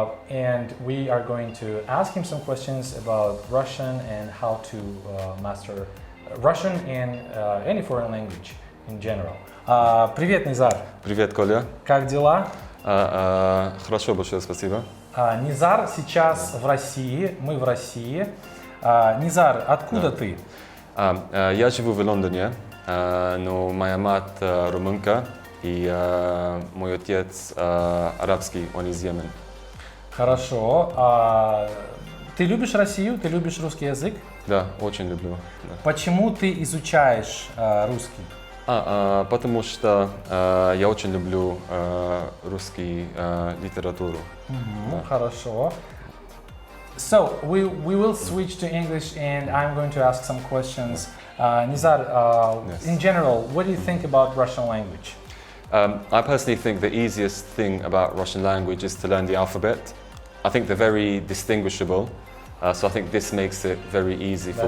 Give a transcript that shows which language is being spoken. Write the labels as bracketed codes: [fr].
[en] And we are going to ask him some questions about Russian and how to master Russian and any foreign language in general. [ru] Привет, Низар. Привет, Коля. Как дела? Хорошо, большое спасибо. Низар сейчас в России, мы в России. Низар, откуда ты? Я живу в Лондоне, но моя мать румынка и мой отец арабский, он из Йемена. Хорошо. Ты любишь Россию? Ты любишь русский язык? Да, очень люблю. Да. Почему ты изучаешь русский? Потому что я очень люблю русскую литературу. Да. Хорошо. [en] So we will switch to English and I'm going to ask some questions. Nizar, Yes. in general, what do you think about Russian language? I personally think the easiest thing about Russian language is to learn the alphabet. I think they're very distinguishable, so I think this makes it very easy for